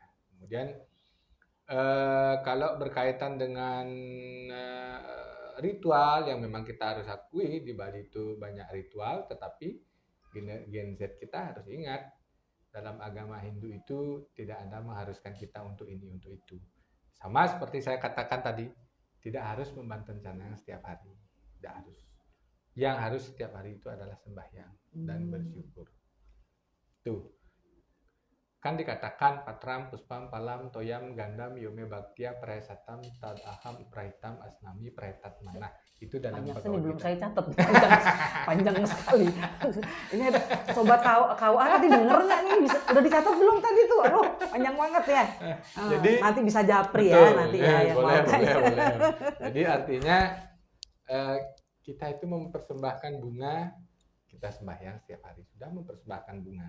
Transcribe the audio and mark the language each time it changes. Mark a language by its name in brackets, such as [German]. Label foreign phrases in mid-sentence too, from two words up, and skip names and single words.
[Indonesian] Kemudian kalau berkaitan dengan ritual yang memang kita harus akui, di Bali itu banyak ritual, tetapi Gen Z kita harus ingat, dalam agama Hindu itu tidak ada mengharuskan kita untuk ini, untuk itu. Sama seperti saya katakan tadi, tidak harus membanten canang setiap hari, tidak harus. Yang harus setiap hari itu adalah sembahyang dan bersyukur. Tuh, kan dikatakan [Sanskrit] patram puspam palam toyam gandam yome baktia praesatam tadaham prahitam asnami praetat manah. [Indonesian] Itu dalam panjang sini belum saya catat, panjang sekali. Ini ada sobat KUA tadi denger nggak nih? Udah dicatat belum tadi tuh? Aduh, panjang banget ya. Jadi nanti bisa japri betul, ya nanti ya. Boleh. Jadi artinya kita itu mempersembahkan bunga, kita sembahyang setiap hari sudah mempersembahkan bunga.